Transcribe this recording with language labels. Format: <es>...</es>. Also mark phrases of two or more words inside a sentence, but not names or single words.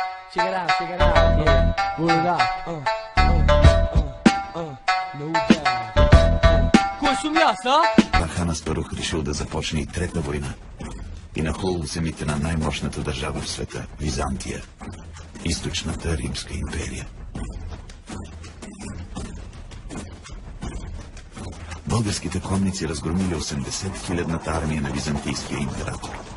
<en>check it out, yeah, pull it up, no doubt.</en> <bg>Кой сумя са? Вархан Аспарух решил да започне и трета война и нахлу земите на най-мощната държава в света – Византия, източната Римска империя. Българските конници разгромили 80-хилядната армия на византийския император.</bg>